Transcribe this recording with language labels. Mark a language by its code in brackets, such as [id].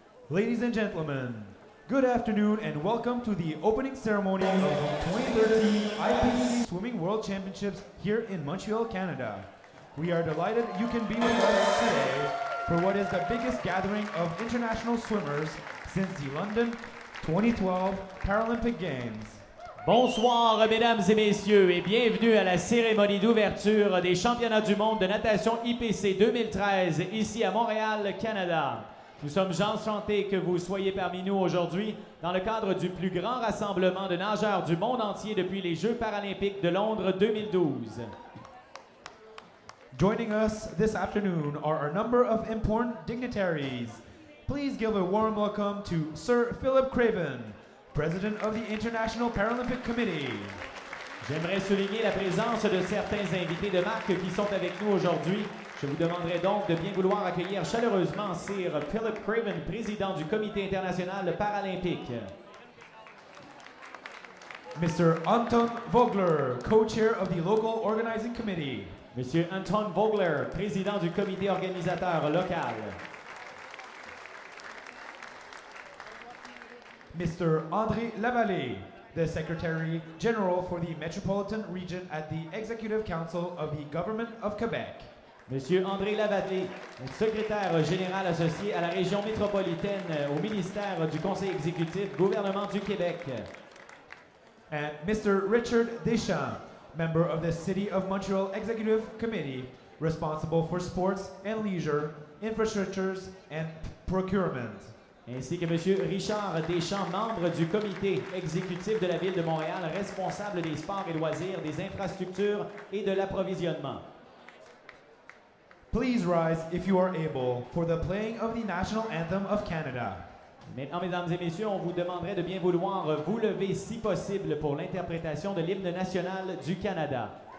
[en] Ladies and gentlemen, good afternoon and welcome to the opening ceremony of the 2013 IPC Swimming World Championships here in Montreal, Canada. We are delighted you can be with us today for what is the biggest gathering of international swimmers since the London 2012 Paralympic Games. [fr] Bonsoir, mesdames et messieurs, et bienvenue à la cérémonie d'ouverture des championnats du monde de natation IPC 2013 ici à Montréal, Canada. Nous sommes enchantés que vous soyez parmi nous aujourd'hui dans le cadre du plus grand rassemblement de nageurs du monde entier depuis les Jeux paralympiques de Londres 2012. [en] Joining us this afternoon are a number of important dignitaries. Please give a warm welcome to Sir Philip Craven, President of the International Paralympic Committee. [fr] J'aimerais souligner la présence de certains invités de marque qui sont avec nous aujourd'hui. Je vous demanderai donc de bien vouloir accueillir chaleureusement Sir Philip Craven, président du Comité international paralympique. [en] Mr. Anton Vogler, co-chair of the local organizing committee. [fr] Monsieur Anton Vogler, président du comité organisateur local. [en] Mr. André Lavallée, the Secretary General for the Metropolitan Region at the Executive Council of the Government of Quebec. [fr] Monsieur André Lavallée, secrétaire général associé à la région métropolitaine au ministère du Conseil exécutif, gouvernement du Québec. [en] And Mr. Richard Deschamps, member of the City of Montreal Executive Committee, responsible for sports and leisure, infrastructures and procurement. [fr] Ainsi que Monsieur Richard Deschamps, membre du comité exécutif de la Ville de Montréal, responsable des sports et loisirs, des infrastructures et de l'approvisionnement. [en] Please rise if you are able for the playing of the National Anthem of Canada. [fr] Maintenant, mesdames et messieurs, on vous demanderait de bien vouloir vous lever si possible pour l'interprétation de l'hymne national du Canada.